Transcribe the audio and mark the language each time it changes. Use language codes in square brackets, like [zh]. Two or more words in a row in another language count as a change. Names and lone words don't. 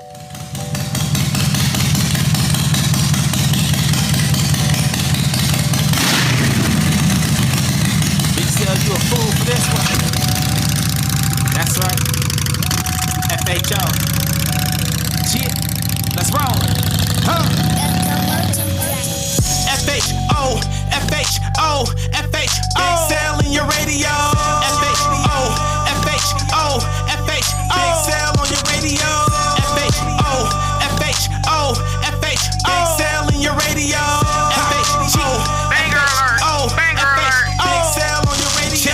[en] You a fool for this one. That's right. FHO. Shit. Let's roll. Huh? FHO. FHO. FHO. Excel in your radio. FHO. FHO. FHO. Excel on your radio. FHO. FHO. FHO. Excel in your radio. FHO. Banger alert. Banger alert. Excel on your radio.